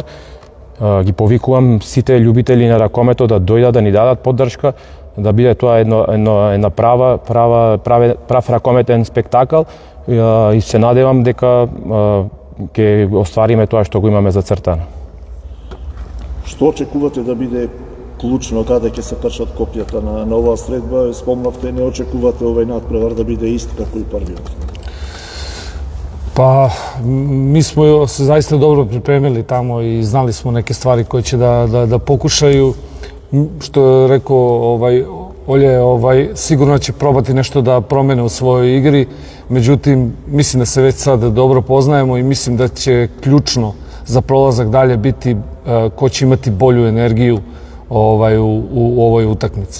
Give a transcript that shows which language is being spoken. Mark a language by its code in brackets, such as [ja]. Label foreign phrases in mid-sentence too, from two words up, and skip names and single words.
[mk] Ги повикувам сите љубители на ракомето да дојдат да ни дадат поддршка, да биде тоа една прав ракометен спектакл и се надевам дека ќе оствариме тоа што го имаме зацртано. Што очекувате да биде клучно каде ќе се пршат копјата на оваа средба? Спомнавте, не очекувате овој надпревар да биде ист како и првиот? [sr] Pa, mi smo se zaista dobro pripremili tamo i znali smo neke stvari koje će da pokušaju. Što je rekao Olje, sigurno će probati nešto da promene u svojoj igri. Međutim, mislim da se već sad dobro poznajemo i mislim da će ključno za prolazak dalje biti ko će imati bolju energiju u ovoj utakmici.